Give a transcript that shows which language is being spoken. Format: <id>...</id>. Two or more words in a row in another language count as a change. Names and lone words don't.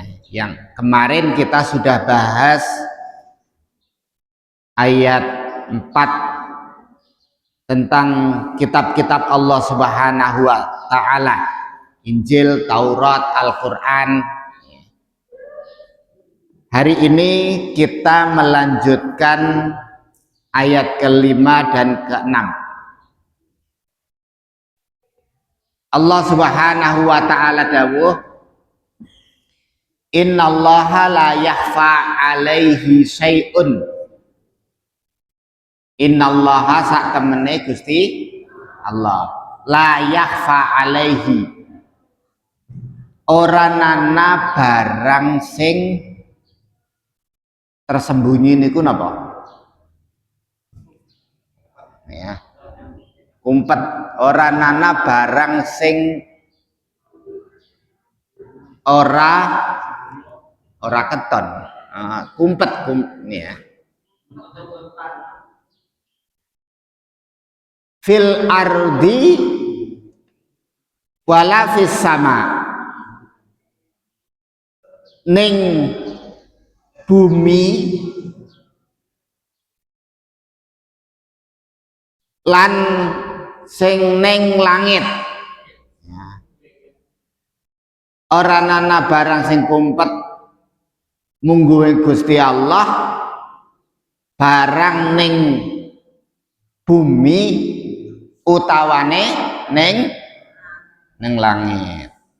<id>Yang kemarin kita sudah bahas ayat 4 tentang kitab-kitab Allah</id> <ar>سبحانه وتعالى,</ar> <id>Injil, Taurat, Al-Qur'an. Hari ini kita melanjutkan ayat ke-5 dan ke-6.</id> <ar>Allah سبحانه وتعالى dawuh, إن الله لا يخفى عليه شيء.</ar> <jv>Innallaha sak temene Gusti Allah</jv> <ar>لا يخفى عليه,</ar> <jv>ora nana barang sing tersembunyi niku napa? Ya. Kumpet, ora nana barang sing ora keton. Kumpet ya.</jv> <ar>في الأرض ولا في السماء,</ar> <jv>ning bumi lan sing ning langit. Ora nana barang sing kumpet mungguhe Gusti Allah, barang ning bumi utawane ning langit.</jv>